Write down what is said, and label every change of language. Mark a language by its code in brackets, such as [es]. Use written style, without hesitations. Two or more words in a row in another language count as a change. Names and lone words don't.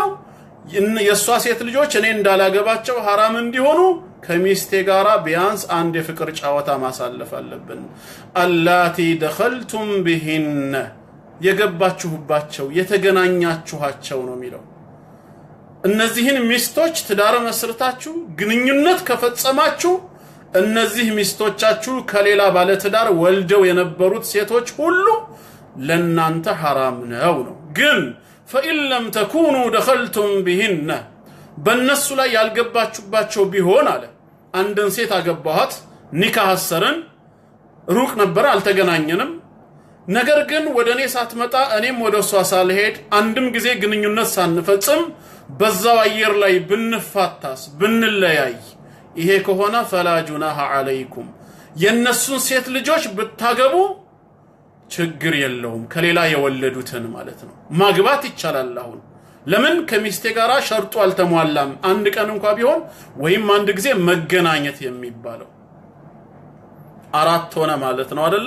[am] የሷ ሴት ልጆች እኔ እንዳላገባቸው حرام እንዲሆኑ ከሚስቴ ጋራ ቢያንስ አንድ የፍቅር ጫወታ ማሳለፍ አለብን። [ar] اللاتي دخلتم بهن [am] የገባችሁባቸው የተገናኛችኋቸው ነው የሚለው። እነዚህን ሚስቶች ትዳር መስርታችሁ ግንኙነት ከፈጸማችሁ እነዚህ ሚስቶቻችሁ ከሌላ ባለ ትዳር ወልደው የነበሩት ሴቶች ሁሉ ለናንተ حرام ነው። ግን فإن [ar] لم تكونوا دخلتم بهن [am] በእነሱ ላይ ያልገባችሁባቸው ቢሆን አለ አንድን ሴት አገባኋት ኒካህ አሰረን ሩቅ ነበር አልተገናኘንም ነገር ግን ወደኔ ሳትመጣ እኔም ወደሷ ሳልሄድ አንድም ጊዜ ግንኙነት ሳንፈጽም በዛው አየር ላይ ብንፋታስ ብንለያይ ይሄ ከሆነ [ar] فلا جناح عليكم [am] የነሱን ሴት ልጆች ብታገቡ ችግር የለውም ከሌላ የወለዱትን ማለት ነው ማግባት ይቻላል። አሁን ለምን ከሚስቴ ጋራ ሸርጡ አልተሟላም አንድ ቀን እንኳን ቢሆን ወይም አንድ ጊዜ መገናኘት የሚባለው አራት ሆነ ማለት ነው አይደለ?